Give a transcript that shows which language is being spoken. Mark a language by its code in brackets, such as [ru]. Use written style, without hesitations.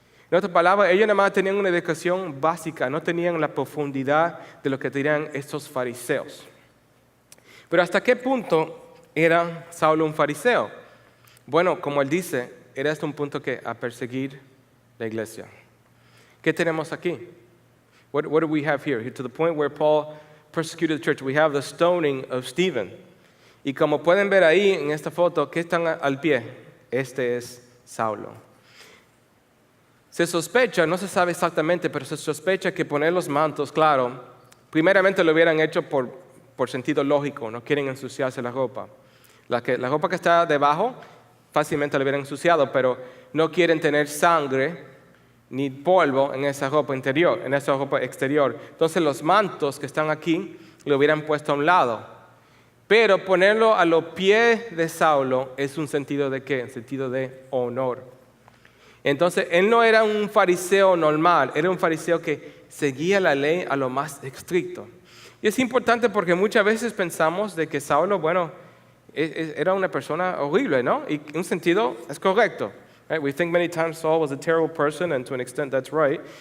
[es] En otras palabras, ellos nada más tenían una educación básica, no tenían la profundidad de lo que tenían estos fariseos. Pero ¿hasta qué punto era Saulo un fariseo? Bueno, como él dice, era hasta un punto que a perseguir la iglesia. ¿Qué tenemos aquí? [en] What do we have here? To the point where Paul persecuted the church. We have the stoning of Stephen. [es] Y como pueden ver ahí en esta foto, ¿qué están al pie? Este es Saulo. Se sospecha, no se sabe exactamente, pero se sospecha que poner los mantos, claro, primeramente lo hubieran hecho por sentido lógico, no quieren ensuciarse la ropa. La ropa que está debajo fácilmente la hubieran ensuciado, pero no quieren tener sangre ni polvo en esa ropa interior, en esa ropa exterior. Entonces los mantos que están aquí lo hubieran puesto a un lado. Pero ponerlo a los pies de Saulo es un sentido de ¿qué? Un sentido de honor. Entonces, él no era un fariseo normal, era un fariseo que seguía la ley a lo más estricto. Y es importante porque muchas veces pensamos de que Saulo, bueno, era una persona horrible, ¿no? Y en un sentido es correcto. [en] Right? We think many times Saul was a terrible person, and to an extent that's right.